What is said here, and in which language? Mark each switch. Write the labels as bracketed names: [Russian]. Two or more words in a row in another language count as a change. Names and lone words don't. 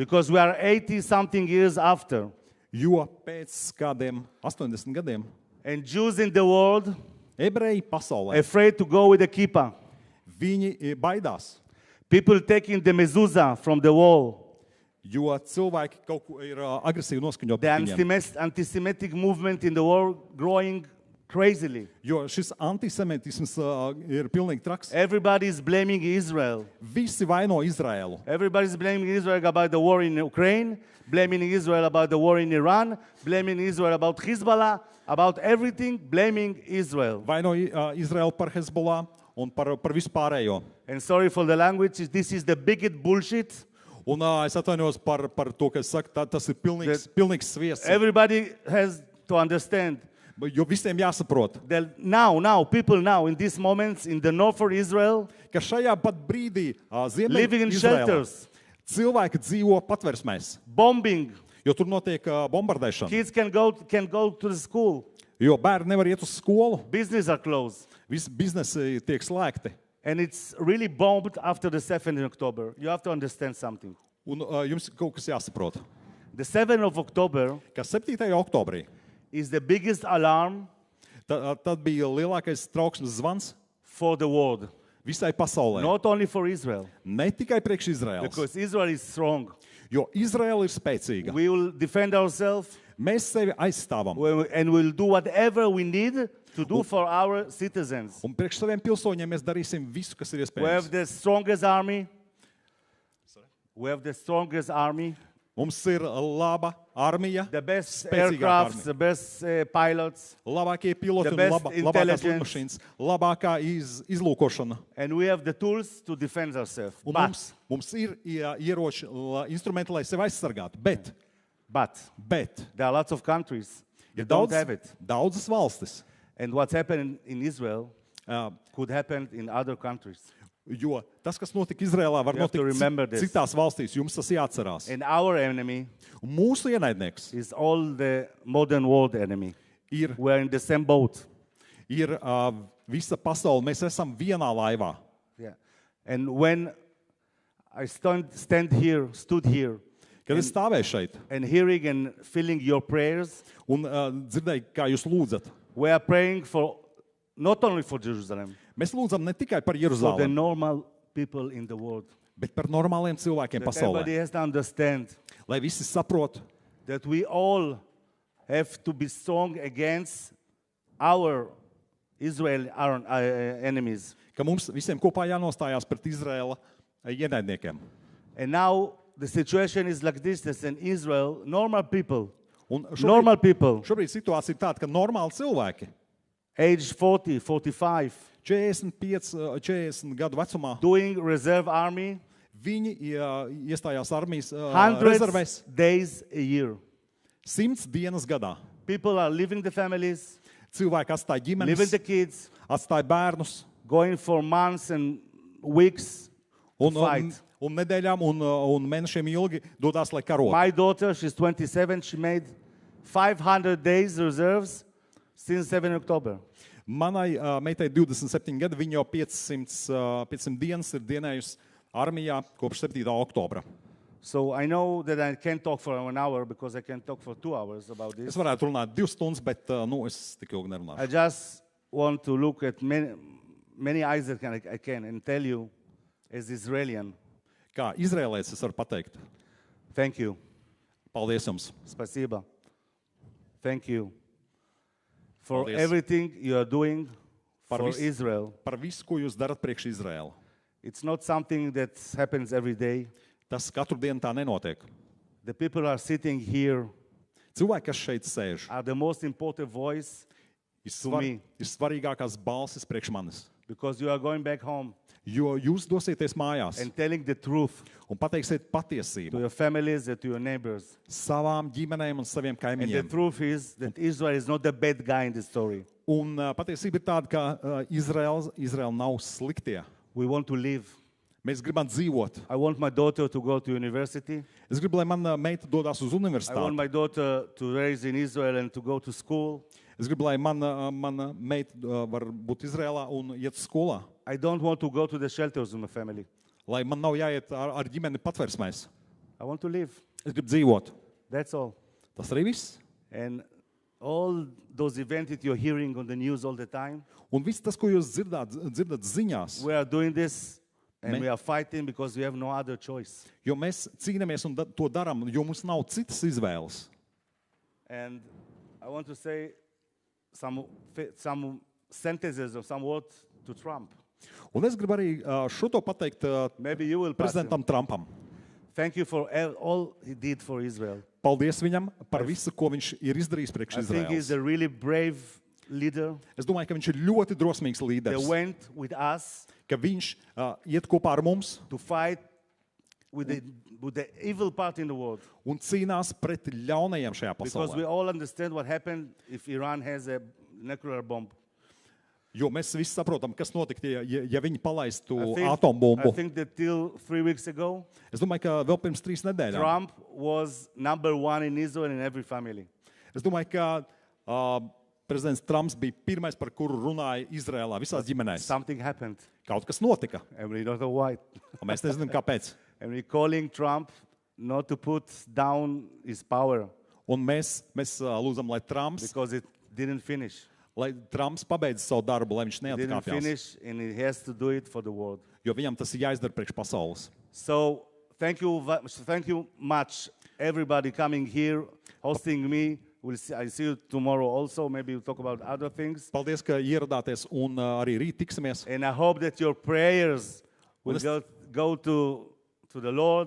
[English] Because we are 80-something years after, [Latvian] jo pēc kādiem 80 gadiem [English] and Jews in the world [Latvian] ebreji pasaulē, [English] afraid to go with the kippah. [Latvian] viņi baidās, [English] People taking the mezuzah from the wall. [Latvian] jo cilvēki kaut ko ir agresīvi noskaņoti [English] The [Latvian] pret viņiem. [English] anti-Semitic movement in the world growing crazily. [Latvian] Jo šis antisemitisms ir pilnīgi traks. [English] Everybody is blaming Israel. [Latvian] Visi vaino Izraēlu. [English] Everybody is blaming Israel about the war in Ukraine, blaming Israel about the war in Iran, blaming Israel about Hezbollah, about everything, blaming Israel. [Latvian] Vaino Izraēlu par Hezbollah un par vispārējo. [English] And sorry for the language, this is the biggest bullshit. [Latvian] Un es atvainojos par to, ka es saku, tas ir pilnīgs sviests. [English] Everybody has to understand [Latvian] Jo visiem jāsaprot, [English] that now, people now, in these moments, in the north of Israel, [Latvian] ka šajā pat brīdī [English] living in [Latvian] Ziemeļ-Izraēlā [English] shelters, [Latvian] cilvēki dzīvo patversmēs, [English] bombing. [Latvian] jo tur notiek bombardēšana. [English] Kids can go to the school. [Latvian] Jo bērni nevar iet uz skolu, [English] Business are closed. [Latvian] visi biznesi tiek slēgti. [English] And it's really bombed after the 7th of October. You have to understand something. [Latvian] Un jums kaut kas jāsaprot, [English] The 7th of October [Latvian] ka 7. oktobrī [English] is the biggest alarm [Latvian] tad bija lielākais trauksmes zvans [English] for the world, [Latvian] visai pasaulē. [English] not only for Israel, [Latvian] Ne tikai priekš Izraēlas, [English] because Israel is strong. [Latvian] jo Izraēla ir spēcīga. [English] We will defend ourselves [Latvian] Mēs sevi aizstāvam [English] and we'll do whatever we need to do for our citizens. [Latvian] un priekš saviem pilsoņiem mēs darīsim visu, kas ir [English] We have [Latvian] iespējams. [English] the strongest army. We have the strongest army, [Latvian] Mums ir laba armija, [English] the best [Latvian] spēcīgākā [English] aircrafts, [Latvian] armija. [English] the best pilots, [Latvian] Labākie piloti [English] The [Latvian] un [English] best [Latvian] labākās [English] intelligence. [Latvian] lidmašīnas, labākā izlūkošana. [English] and we have the tools to defend ourselves. [Latvian] Un [English] But, [Latvian] mums ir ieroči, instrumenti, lai sevi aizsargātu. Bet [English] there are lots of countries [Latvian] ir [English] that don't have it. [Latvian] daudzas valstis, [English] And what's happened in Israel uh, could happen in other countries. [Latvian] jo tas, kas notika Izrēlā, var [English] You have to [Latvian] notikt [English] remember this. [Latvian] citās valstīs. Jums tas jāatcerās. [English] And our enemy [Latvian] Un mūsu ienaidnieks [English] is all the modern world enemy. [Latvian] ir [English] We're in the same boat. [Latvian] Visa pasaule. Mēs esam vienā laivā. [English] Yeah. And when I stood here, [Latvian] Kad es stāvēju šeit [English] and hearing and feeling your prayers, [Latvian] un dzirdēju, kā jūs lūdzat, [English] we are praying for not only for Jerusalem, [Latvian] mēs lūdzam ne tikai par [English] for the [Latvian] Jeruzalemi, [English] normal people in the world. [Latvian] bet par normāliem cilvēkiem [English] That everybody [Latvian] pasaulē. [English] has to understand [Latvian] Lai visi saprot, [English] that we all have to be strong against our our enemies. [Latvian] ka mums visiem kopā jānostājās pret Izraēla ienaidniekiem. [English] And now the situation is like this: that in Israel, normal people, [Latvian] Un [English] normal people, [Latvian] šobrīd situācija ir tāda, ka normāli cilvēki, [English] age 40, 45, [Latvian] 45, 40 gadu vecumā, [English] doing reserve army, [Latvian] viņi iestājās armijas [English] hundreds [Latvian] rezervēs [English] days a year. [Latvian] 100 dienas gadā. [English] People are leaving the families, [Latvian] Cilvēki atstāja [English] leaving the [Latvian] ģimenes, [English] kids, [Latvian] atstāja bērnus [English] going for months and weeks to [Latvian] un [English] fight. [Latvian] nedēļām un mēnešiem ilgi dodās, lai karotu. [English] My daughter, she's 27, she made 500 days reserves since 7 October. [Latvian] Manai meitai 27 gadi, viņa jau 500 dienas ir dienējusi armijā kopš 7. oktobra. [English] So I know that I can't talk for 1 hour because I can talk for 2 hours about this. [Latvian] Es varētu runāt 2 stundas, bet es tik ilgi [English] I [Latvian] nerunāšu. [English] just want to look at many eyes that I can and tell you, as Israelian, [Latvian] Kā izrēlēts es varu pateikt, [English] thank you, [Latvian] paldies jums. [Russian] spasiba. [English] Thank you for [Latvian] Paldies. [English] everything you are doing [Latvian] Par [English] for [Latvian] visu. [English] Israel. [Latvian] Par visu, ko jūs darat priekš Izraēlu. [English] It's not something that happens every day. [Latvian] Tas katru dienu tā nenotiek. [English] The people are sitting here [Latvian] Cilvēki, kas šeit sēž, [English] are the most important voice [Latvian] ir, [English] me. [Latvian] ir svarīgākās balsis priekš manis. [English] because you are going back home [Latvian] Jo jūs dosieties mājās [English] and telling the truth [Latvian] un pateiksiet [English] to [Latvian] patiesību [English] your families and to your neighbors. [Latvian] savām ģimenēm un saviem [English] And the [Latvian] kaimiņiem. [English] truth is that Israel is not the bad guy in the story. [Latvian] Un patiesība ir tāda, ka Izraela nav sliktie. [English] We want to live. [Latvian] Mēs gribam dzīvot. [English] I want my daughter to go to university. [Latvian] Es gribu, lai mana meita dodas uz [English] I want [Latvian] universitāti. [English] my daughter to raise in Israel and to go to school. [Latvian] Es gribu, lai mana meita var būt Izrēlā un iet uz skolā. [English] I don't want to go to the shelters with my family. [Latvian] Lai man nav jāiet ar ģimeni patversmēs. [English] I want to live. [Latvian] Es gribu dzīvot. [English] That's all. [Latvian] Tas arī viss. [English] And all those events that you're hearing on the news all the time, [Latvian] Un viss tas, ko jūs dzirdat ziņās, [English] we are doing this and Me- we are fighting because we have no other choice. [Latvian] jo mēs cīnāmies un to darām, jo mums nav citas izvēles. [English] And I want to say some sentences or some words to Trump. [Latvian] Un es gribu arī šo to pateikt [English] Maybe you will pass him. [Latvian] prezidentam Trumpam. [English] Thank you for all he did for Israel. [Latvian] Paldies viņam par visu, ko viņš ir izdarījis priekš [English] I think he's [Latvian] Izraēlas. [English] a really brave leader. [Latvian] Es domāju, ka viņš ir ļoti drosmīgs [English] They [Latvian] līderis, [English] went with us [Latvian] ka viņš iet kopā ar mums [English] to fight with the evil part in the world. [Latvian] un cīnās pret ļaunajiem šajā [English] Because we [Latvian] pasaulē. [English] all understand what happened if Iran has a nuclear bomb. [Latvian] Jo mēs visi saprotam, kas notiktu, ja viņi palaistu [English] I [Latvian] atombumbu. [English] think that till 3 weeks ago, [Latvian] Es domāju, ka vēl pirms 3 nedēļām. [English] Trump was number one in Israel in every family. [Latvian] Es domāju, ka prezidents Trumps bija pirmais, par kuru runāja Izrēlā, visās ģimenēs. [English] Something happened, [Latvian] Kaut kas notika, [English] and we don't know why. [Latvian] un mēs nezinām, kāpēc. [English] And we're calling Trump not to put down his power [Latvian] Un mēs lūdzam, lai Trumps [English] didn't finish. [Latvian] pabeidz savu darbu, lai viņš [English] He didn't [Latvian] neatkāpjas. [English] finish, and he has to do it for the world. [Latvian] Jo viņam tas ir jāizdara priekš pasaules. [English] So thank you much, everybody coming here, hosting me. I see you tomorrow also. Maybe we'll talk about other things. [Latvian] Paldies, ka ieradāties un arī rīt tiksimies. [English] And I hope that your prayers will go to the Lord.